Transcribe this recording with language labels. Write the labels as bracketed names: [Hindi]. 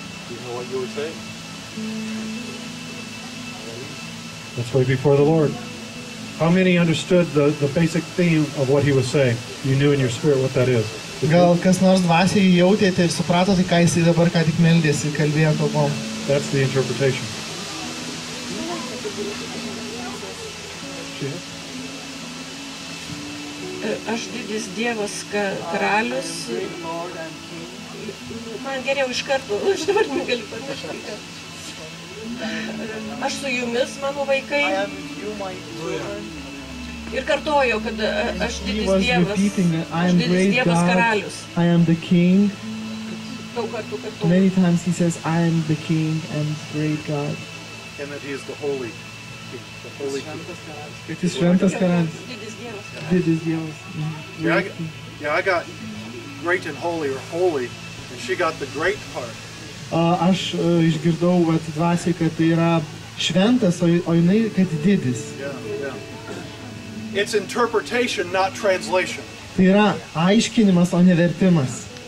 [English] You know what you would say? Let's wait before the Lord. How many understood the basic theme of what he was saying? You knew in your spirit what that is. [Lithuanian] Gal kas nors dvasiai jautėte ir supratote, ką jisai dabar ką tik meldėsi, kalbėjo kalbom. [English] That's the interpretation. [Lithuanian] Aš didis Dievas karalius. Man geriau iš karto, aš dabar negaliu pamiršti. Aš su jumis, mano vaikai. Ir kartojo, kad aš didis Dievas. Aš didis Dievas karalius. [English] I am the king. [Lithuanian] Daug kartų kartojo. [English] Many times he says, I am the king and great God. And that he is the holy king. The holy king. [Lithuanian] Kad jis šventas karalius. Didis Dievas karalius. Didis Dievas. [English] I got great and holy, or holy, and she got the great part. [Lithuanian] Aš išgirdau dvasiai, kad tai yra šventas, o jinai, kad didis. [English] Yeah. It's interpretation, not translation. [Lithuanian] Tai yra aiškinimas, o ne vertimas.